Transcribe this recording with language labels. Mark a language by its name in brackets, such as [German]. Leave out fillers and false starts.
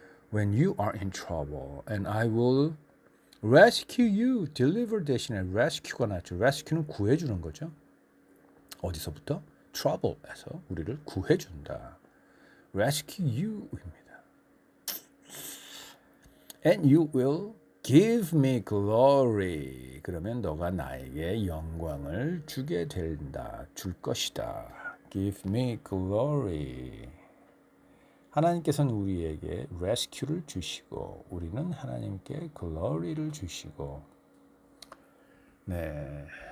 [English] When you are in trouble and I will rescue you. [Korean] deliver 대신에 rescue가 나왔죠. rescue는 구해주는 거죠. 어디서부터? trouble에서 우리를 구해준다. rescue you입니다. [English] And you will give me glory. [Korean] 그러면 너가 나에게 영광을 주게 된다. 줄 것이다. [English] give me glory. [Korean] 하나님께서는 우리에게 rescue를 주시고 우리는 하나님께 glory를 주시고 네.